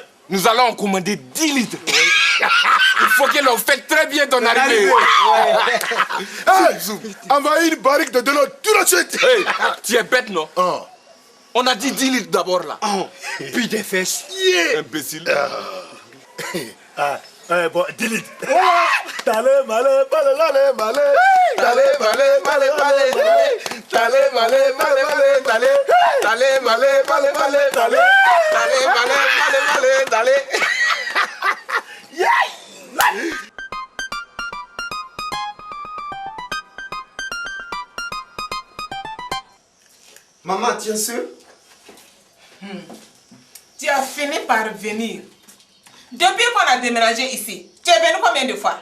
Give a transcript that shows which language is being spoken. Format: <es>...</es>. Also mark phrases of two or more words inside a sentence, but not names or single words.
<fr>Nous allons en commander 10 litres. Il faut que l'on fête très bien ton arrivée. Envoie une barrique de l'eau tout de suite. Tu es bête, non? On a dit 10 litres d'abord là. Puis des fesses. Imbécile. Bon, 10 litres. T'allez, malé, malé, malé, malé. T'allez, malé, malé, malé, malé. T'allez, malé, malé, malé, malé. T'allez, malé, malé, malé, malé. T'allez, malé, malé, malé, malé. Maman, tu es sûre? Tu as fini par venir. Depuis qu'on a déménagé ici, tu es venu combien de fois?</fr>